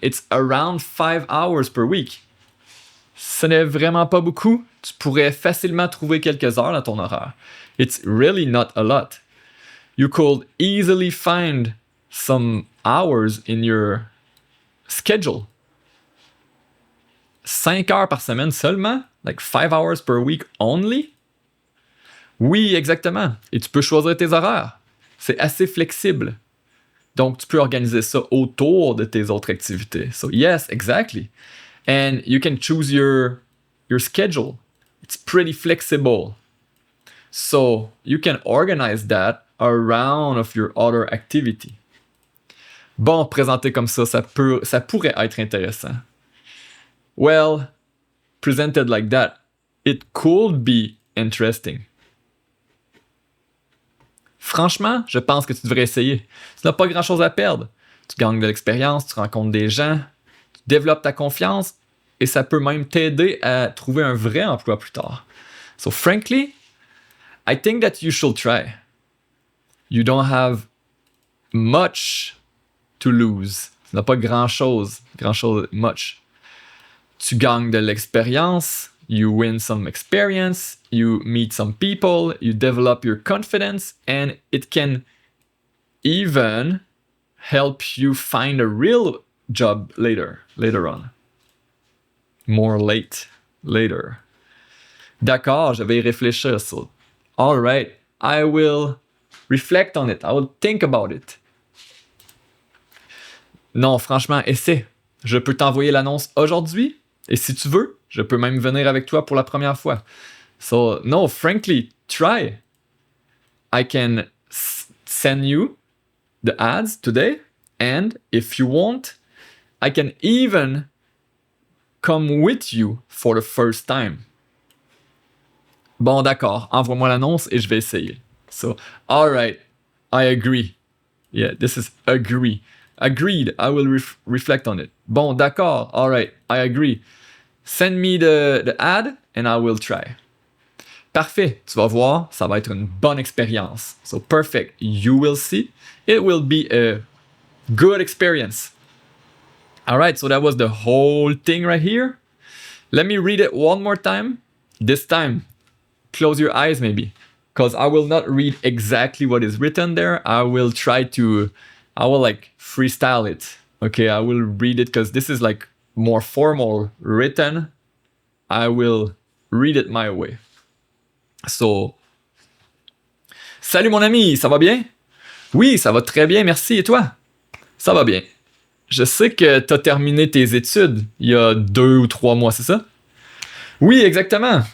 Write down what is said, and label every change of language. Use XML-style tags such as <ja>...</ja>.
<en>It's around 5 hours per week.</en> <fr>Ce n'est vraiment pas beaucoup. Tu pourrais facilement trouver quelques heures dans ton horaire.</fr> <en>It's really not a lot. You could easily find some hours in your schedule.</en> <fr>5 heures par semaine seulement?</fr> <en>Like 5 hours per week only?</en> <fr>Oui, exactement. Et tu peux choisir tes horaires. C'est assez flexible. Donc, tu peux organiser ça autour de tes autres activités.</fr> <en>So, yes, exactly. And you can choose your schedule. It's pretty flexible. So, you can organize that around of your other activity.</en> <fr>Bon, présenté comme ça pourrait être intéressant.</fr> <en>Well, presented like that, it could be interesting.</en> <fr>Franchement, je pense que tu devrais essayer. Tu n'as pas grand-chose à perdre. Tu gagnes de l'expérience, tu rencontres des gens, tu développes ta confiance et ça peut même t'aider à trouver un vrai emploi plus tard.</fr> <en>So frankly, I think that you should try. You don't have much to lose.</en> <fr>Tu n'as pas grand-chose, much. Tu gagnes de l'expérience,</fr> <en>you win some experience, you meet some people, you develop your confidence, and it can even help you find a real job later on. More later.</en> <fr>D'accord, je vais y réfléchir.</fr> <en>So, all right, I will reflect on it. I will think about it.</en> <fr>Non, franchement, essaie. Je peux t'envoyer l'annonce aujourd'hui. Et si tu veux, je peux même venir avec toi pour la première fois.</fr> <en>So, no, frankly, try. I can send you the ads today. And if you want, I can even come with you for the first time.</en> <fr>Bon, d'accord. Envoie-moi l'annonce et je vais essayer.</fr> <en>So, all right. I agree. Yeah, this is agree. Agreed. I will reflect on it.</en> <fr>Bon, d'accord.</fr> <en>All right. I agree. Send me the ad and I will try.</en> <fr>Parfait. Tu vas voir, ça va être une bonne expérience.</fr> <en>So perfect. You will see. It will be a good experience. All right. So that was the whole thing right here. Let me read it one more time. This time, close your eyes maybe, because I will not read exactly what is written there. I will like freestyle it. Okay, I will read it because this is like more formal written. I will read it my way.</en> <fr>So, salut mon ami, ça va bien? Oui, ça va très bien, merci. Et toi? Ça va bien. Je sais que tu as terminé tes études il y a 2 ou 3 mois, c'est ça? Oui, exactement.</fr>